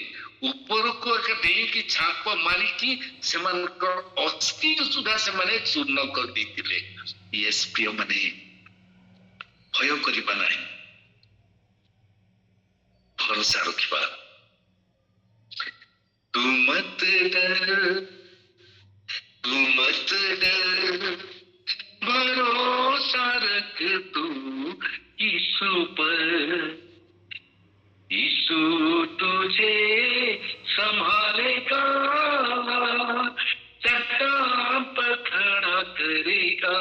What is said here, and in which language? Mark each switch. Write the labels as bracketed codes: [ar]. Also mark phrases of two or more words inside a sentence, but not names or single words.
[or] ଉପରକୁ ଏକ ଡେଇଁକି ଛାପ ମାରିକି ସେମାନଙ୍କର ଅସ୍ଥି ସୁଦ୍ଧା ସେମାନେ ଚୂର୍ଣ୍ଣ କରିଦେଇଥିଲେ। ୟେସ୍ ପ୍ରିୟ ମାନେ, ଭୟ କରିବା ନାହିଁ, ଭରସା ରଖିବା। [hi] तू मत डर, तू मत डर, भरोसा रख तू यीशु पर, यीशु तुझे संभालेगा, चट्टान पर खड़ा करेगा।